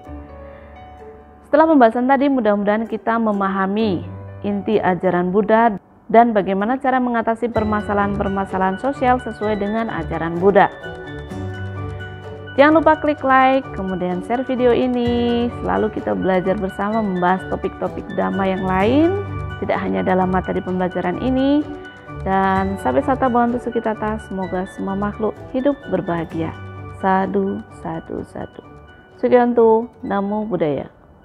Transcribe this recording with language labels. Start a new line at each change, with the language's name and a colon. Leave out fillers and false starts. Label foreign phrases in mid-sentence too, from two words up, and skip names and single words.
Indonesian: Setelah pembahasan tadi, mudah-mudahan kita memahami inti ajaran Buddha dan bagaimana cara mengatasi permasalahan-permasalahan sosial sesuai dengan ajaran Buddha. Jangan lupa klik like, kemudian share video ini. Selalu kita belajar bersama membahas topik-topik dhamma yang lain, tidak hanya dalam materi pembelajaran ini. Dan sampai
Pali: sata bhavantu sukita tata,
Indonesian: semoga semua makhluk hidup berbahagia.
Pali: Sadhu, sadhu, sadhu. Sugihanto, Namo Buddhaya.